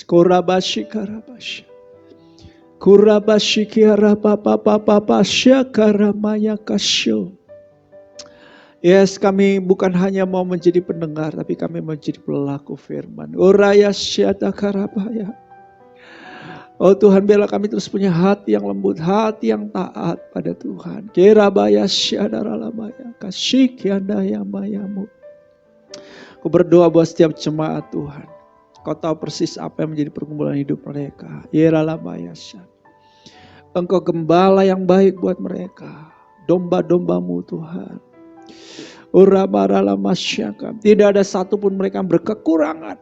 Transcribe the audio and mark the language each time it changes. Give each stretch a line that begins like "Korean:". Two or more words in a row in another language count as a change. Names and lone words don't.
Indonesian: Korabashikarabasha. Kurabashikiarapapapapapasya kasyo. Yes, kami bukan hanya mau menjadi pendengar, tapi kami mau menjadi pelaku firman. Oraya syata karabaya. Oh Tuhan, biarlah kami terus punya hati yang lembut, hati yang taat pada Tuhan. Kerabaya syadaralamaya. Kasyikyandaya mayamu. Aku berdoa buat setiap jemaat Tuhan. Kau tahu persis apa yang menjadi pergumulan hidup mereka. Engkau gembala yang baik buat mereka. Domba-dombamu Tuhan. Tidak ada satupun mereka yang berkekurangan.